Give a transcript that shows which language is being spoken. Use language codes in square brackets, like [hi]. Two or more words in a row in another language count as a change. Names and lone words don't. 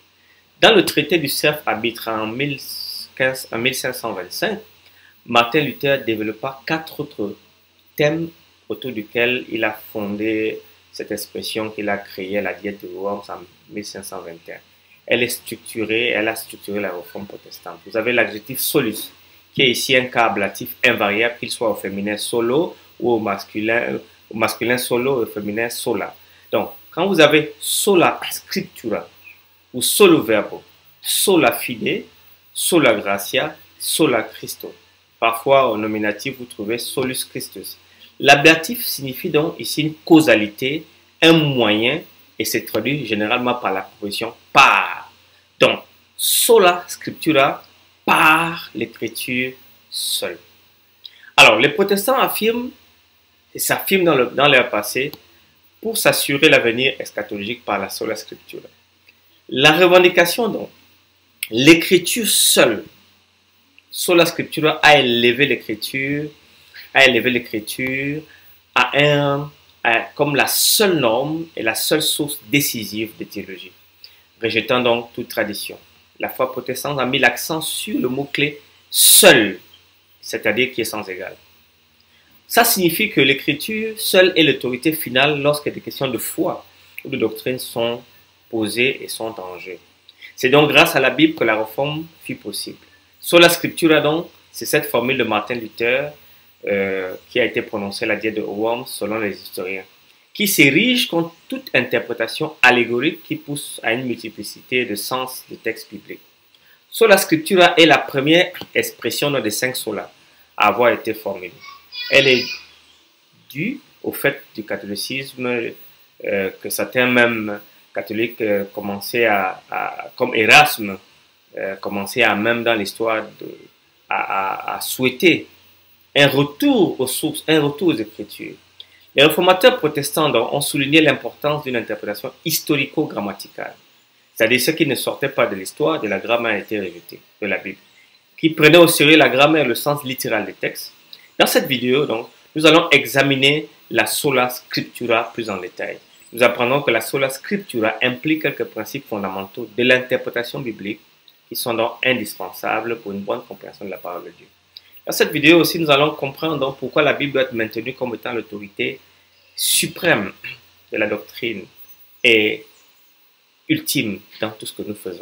[fr] Dans le traité du cerf arbitre en 1525, Martin Luther développa 4 autres thèmes autour duquel il a fondé cette expression qu'il a créée, la Diète de Worms, en 1521. Elle a structuré la réforme protestante. Vous avez l'adjectif solus, qui est ici un cas ablatif invariable, qu'il soit au féminin solo ou au masculin solo ou au féminin sola. Donc, quand vous avez [la] sola scriptura ou solo verbo, sola fide, sola gratia, sola Christo. [fr] Parfois, au nominatif, vous trouvez [la] solus Christus. [fr] L'ablatif signifie donc ici une causalité, un moyen, et c'est traduit généralement par la proposition par. Donc, [la] sola scriptura, [fr] par l'écriture seule. Alors, les protestants affirment, et s'affirment dans leur passé, pour s'assurer l'avenir eschatologique par la [la] sola scriptura. [fr] La revendication donc l'écriture seule, [la] sola scriptura, [fr] a élevé l'écriture comme la seule norme et la seule source décisive de théologie, rejetant donc toute tradition. La foi protestante a mis l'accent sur le mot-clé seul, c'est-à-dire qui est sans égal. Ça signifie que l'écriture seule est l'autorité finale lorsque des questions de foi ou de doctrine sont posées et sont en jeu. C'est donc grâce à la Bible que la réforme fut possible. [la] Sola scriptura [fr] donc, c'est cette formule de Martin Luther qui a été prononcée à la diète de Worms selon les historiens, qui s'érige contre toute interprétation allégorique qui pousse à une multiplicité de sens des textes bibliques. [la] Sola scriptura [fr] est la première expression des 5 solas à avoir été formulée. Elle est due au fait du catholicisme que certains même catholiques commençaient comme Erasme, commençaient à même dans l'histoire à souhaiter un retour aux sources, un retour aux Écritures. Les réformateurs protestants donc, ont souligné l'importance d'une interprétation historico-grammaticale, c'est-à-dire ce qui ne sortait pas de l'histoire, de la grammaire a été rejeté, de la Bible, qui prenait au sérieux la grammaire et le sens littéral des textes. Dans cette vidéo, donc, nous allons examiner la [la] sola scriptura [fr] plus en détail. Nous apprendrons que la [la] sola scriptura [fr] implique quelques principes fondamentaux de l'interprétation biblique qui sont donc indispensables pour une bonne compréhension de la parole de Dieu. Dans cette vidéo aussi, nous allons comprendre donc pourquoi la Bible doit être maintenue comme étant l'autorité suprême de la doctrine et ultime dans tout ce que nous faisons.